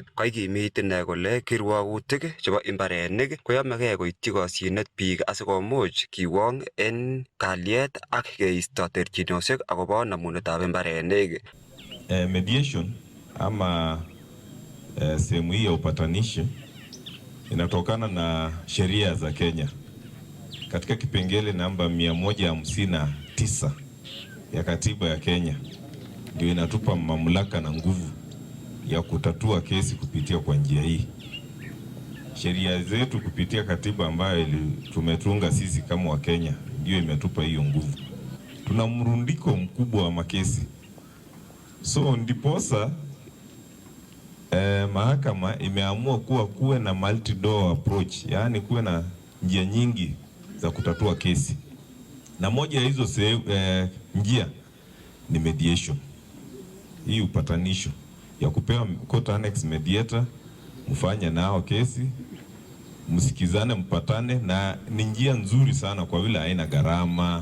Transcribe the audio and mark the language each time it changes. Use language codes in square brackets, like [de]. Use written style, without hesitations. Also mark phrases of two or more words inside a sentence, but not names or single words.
[sgc] Kaikimit ine kole kirwogutik chebo mbarenik koyomegei koityi kosyinet biik asikomuch kiwong en kalyet ak keisto terchinosiek akobo namunetab mbarenik. [sw] Mediation ama sehemu hii ya upatanishi inatokana na sheria za Kenya. Katika kipengele namba 159 ya katiba ya Kenya ndio inatupa mamlaka na nguvu ya kutatua kesi kupitia kwa njia hii. Sheria zetu kupitia katiba ambayo tumetunga sisi kama wa Kenya ndio imetupa hiyo nguvu. Tuna mrundiko mkubwa wa makesi. So ndiposa mahakama imeamua kuwe na [en] multi-door approach, [sw] yaani kuwe na njia nyingi za kutatua kesi. Na moja ya hizo njia ni mediation. Hii upatanisho ya kupewa [en] court annex mediator, [sw] mfanye nao kesi, msikizane, mpatane, na ni njia nzuri sana kwa vile haina gharama.